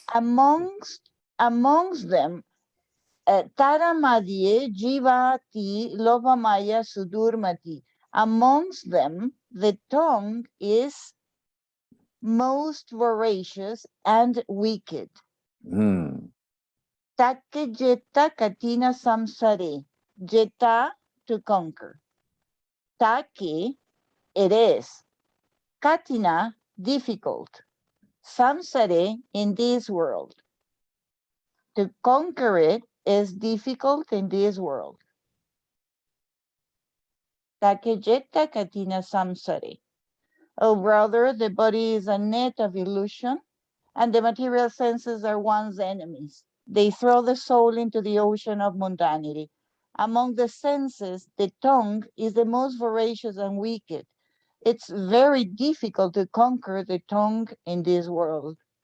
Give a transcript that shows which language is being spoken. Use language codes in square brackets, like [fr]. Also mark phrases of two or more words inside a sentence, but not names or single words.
[en] Amongst them, [bn] Tara Madhye, Jivati, Lobhamaya, Sudurmati. [en] Amongst them, the tongue is most voracious and wicked. [bn] Take jeta katina samsare. Jeta, [en] to conquer. Take, it is. Katina, difficult. Samsare, in this world. To conquer it is difficult in this world. [bn] Take jeta katina samsare. [en] Oh, brother, the body is a net of illusion, and the material senses are one's enemies. They throw the soul into the ocean of mundanity. Among the senses, the tongue is the most voracious and wicked. It's very difficult to conquer the tongue in this world.